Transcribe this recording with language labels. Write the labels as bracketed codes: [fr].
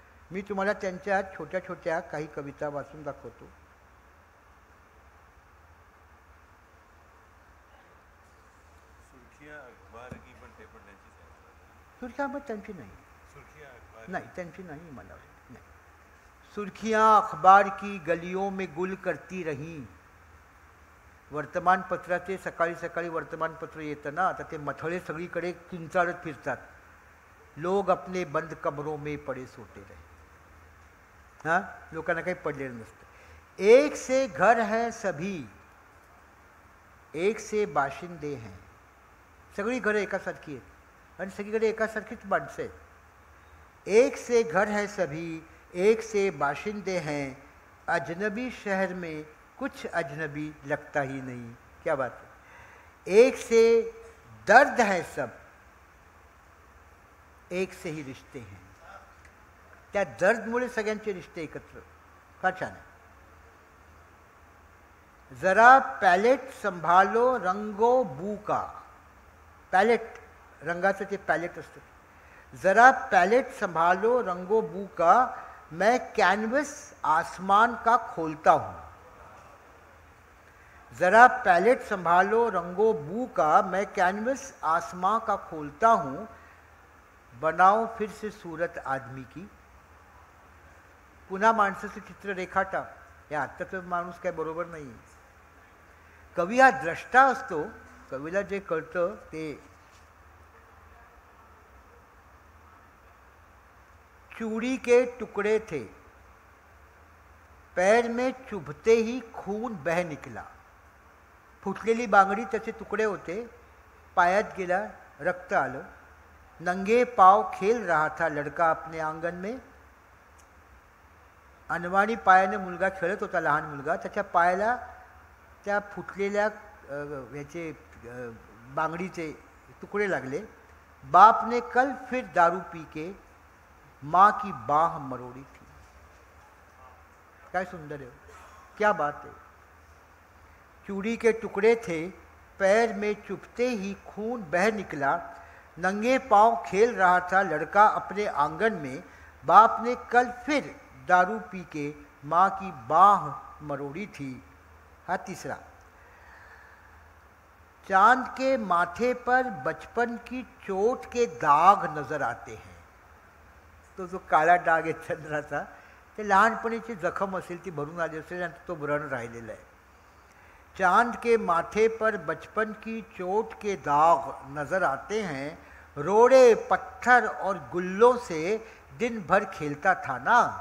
[mr] मी तुम्हाला त्यांच्या छोट्या छोट्या काही कविता वाचून दाखवतो. सुर्खियाँ मग त्यांची नाही, नहीं त्यांची नहीं, मला नहीं. [hi] सुर्खियाँ अखबार की गलियों में गुल करती रही. [mr] वर्तमानपत्राचे सकाळी सकाळी वर्तमानपत्र येतं ना, आता ते मथळे सगळीकडे किंचाळत फिरतात. [hi] लोग अपने बंद कमरों में पडे सोते रहे. [mr] हां, लोकांना काही पडलेलं नसतं. [hi] एक से घर है सभी, एक से बाशिंदे हैं. [mr] सगळी घरं एकासारखी आहेत आणि सगळीकडे एकासारखीच माणसं आहेत. [hi] एक से घर है सभी, एक से बाशिंदे हैं, अजनबी शहर में कुछ अजनबी लगता ही नहीं. क्या बात है. एक से दर्द है सब, एक से ही रिश्ते हैं. [mr] त्या दर्दमुळे सगळ्यांचे रिश्ते एकत्र. फार छान आहे. [hi] जरा पॅलेट संभालो रंगो बू का. [mr] पॅलेट, रंगाचं ते पॅलेट असतं. [hi] जरा पैलेट संभालो रंगो बू का, मैं कैनवस आसमान का खोलता हूँ. जरा पैलेट संभालो रंगो बू का, मैं कैनवस आसमां का खोलता हूँ. बनाओ फिर से सूरत आदमी की. [mr] पुन्हा माणसाचं चित्र रेखाटा. हे आत्ताचं माणूस काय बरोबर नाही. कवी हा द्रष्टा असतो. कवीला जे कळतं ते. [hi] चूड़ी के टुकड़े थे, पैर में चुभते ही खून बह निकला. [mr] फुटलेली बांगडी त्याचे तुकडे होते, पायात गेला, रक्त आलं. [hi] नंगे पाव खेल रहा था लड़का अपने आंगन में. [mr] अनवाणी पायाने मुलगा खेळत होता, लहान मुलगा. त्याच्या पायाला त्या फुटलेल्या याचे बांगडीचे तुकडे लागले. [hi] बाप ने कल फिर दारू पी के माँ की बाह मरोड़ी थी. क्या सुंदर है, क्या बात है. चूड़ी के टुकड़े थे, पैर में चुभते ही खून बह निकला. नंगे पांव खेल रहा था लड़का अपने आंगन में. बाप ने कल फिर दारू पी के माँ की बाह मरोड़ी थी. [mr] हा तिसरा. [hi] चांद के माथे पर बचपन की चोट के दाग नजर आते हैं. [mr] तो जो काळा डाग आहे चंद्राचा, ते लहानपणीची जखम असेल ती भरून आली असेल आणि तो व्रण राहिलेला आहे. [hi] चांद के माथे पर बचपन की चोट के दाग नजर आते हैं, रोड़े पत्थर और गुल्लों से दिन भर खेलता था ना.